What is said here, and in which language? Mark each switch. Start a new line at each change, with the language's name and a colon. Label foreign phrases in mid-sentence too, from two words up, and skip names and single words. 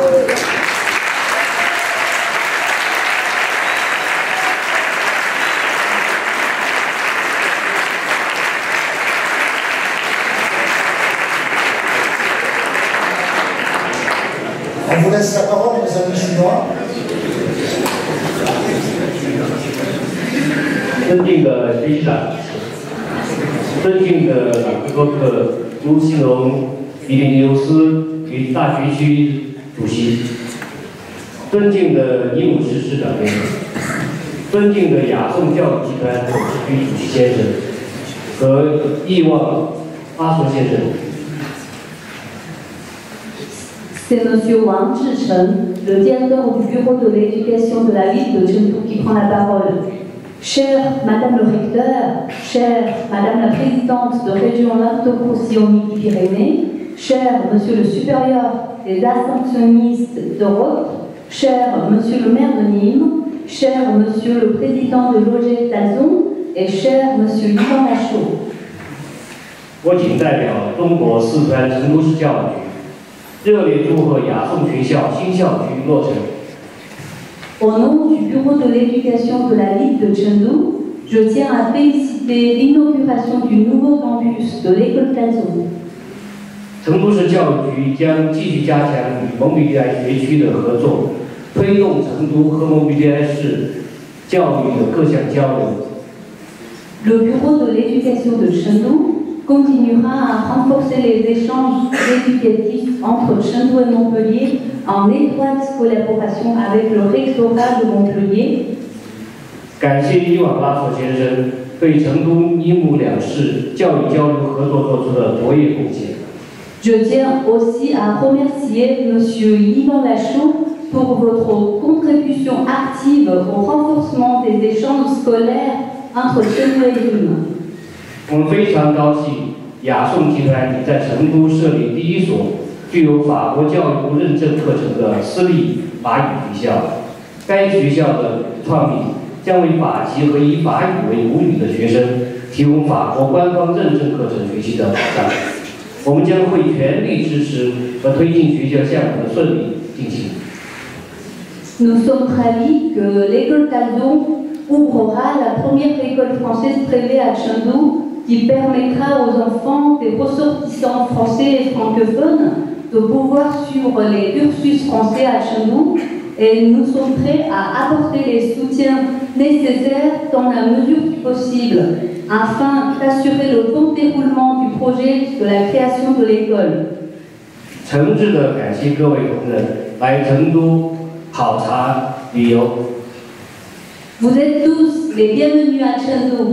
French: On vous laisse la parole, mes amis chinois.
Chinese: 尊敬的学习长，尊敬的朗科克朱兴荣比利牛斯与大学区主席，尊敬的尼姆市市长先生，尊敬的雅颂教育集团董事局主席先生和亿旺阿索先生。
French: C'est M. Wang Zhicheng, le directeur du bureau de l'éducation de la ville de Chengdu, qui prend la parole. Chère Madame le recteur, chère Madame la présidente de région Languedoc-Roussillon Midi-Pyrénées, cher Monsieur le supérieur des ascensionnistes d'Europe, cher Monsieur le maire de Nîmes, cher Monsieur le président de l'OGF d'Alzon et cher Monsieur Yvan Lachaud.
Chinese: 我谨代表中国四川成都市教育局。热烈祝贺雅颂学校新校区落成。
French: Au nom du bureau de l'éducation de la ville de Chengdu, je tiens à féliciter l'inauguration du nouveau campus de l'école d'Alzon.
Chinese: 成都市教育局将继续加强与蒙彼利埃学区的合作，推动成都和蒙彼利埃市教育的各项交流。
French: Le bureau de l'éducation de Chengdu continuera à renforcer les échanges éducatifs entre Chengdu et Montpellier en étroite collaboration avec le rectorat de Montpellier.
Chinese: 感谢伊瓦拉索先生对成都伊木两市教育交流合作做出的卓越贡献。
French: Je tiens aussi à remercier M. Yvan Lachaud pour votre contribution active au renforcement des échanges scolaires entre Chengdu et Nîmes.
Chinese: 我们非常高兴雅颂集团已在成都设立第一所具有法国教育部认证课程的私立法语学校。该学校的创立将为法籍和以法语为母语的学生提供法国官方认证课程学习的保障。我们将会全力支持和推进学校项目的顺利进行。
French: Nous sommes ravis que l'école Taldon ouvrira la première école française privée à Chengdu qui permettra aux enfants des ressortissants français et francophones de pouvoir suivre les cursus français à Chengdu et nous sommes prêts à apporter les soutiens nécessaires dans la mesure du possible afin d'assurer le bon déroulement du projet de la création de l'école.
Chinese: 诚挚的感谢各位同仁来成都考察旅游。
French: Vous êtes tous les bienvenus à Chengdu.